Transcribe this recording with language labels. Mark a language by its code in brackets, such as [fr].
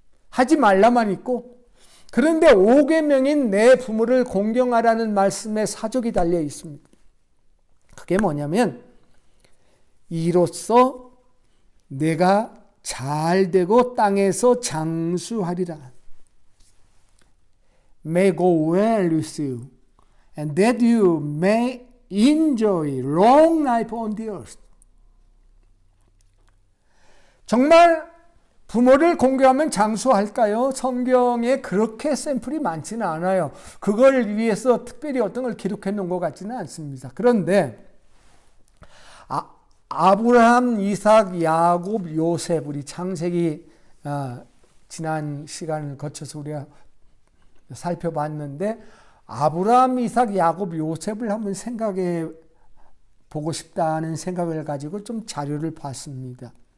[ko] 하지 말라만 있고, 그런데 5계명인 내 부모를 공경하라는 말씀에 사족이 달려 있습니다. 그게 뭐냐면 이로써 내가 잘 되고 땅에서 장수하리라. [en] May go well with you and that you may enjoy long life on the earth. [ko] 정말 부모를 공경하면 장수할까요? 성경에 그렇게 샘플이 많지는 않아요. 그걸 위해서 특별히 어떤 걸 기록해 놓은 것 같지는 않습니다. 그런데 아브라함, 이삭, 야곱, 요셉, 우리 창세기 지난 시간을 거쳐서 우리가 살펴봤는데 아브라함, 이삭, 야곱, 요셉을 한번 생각해 보고 싶다는 생각을 가지고 좀 자료를 봤습니다.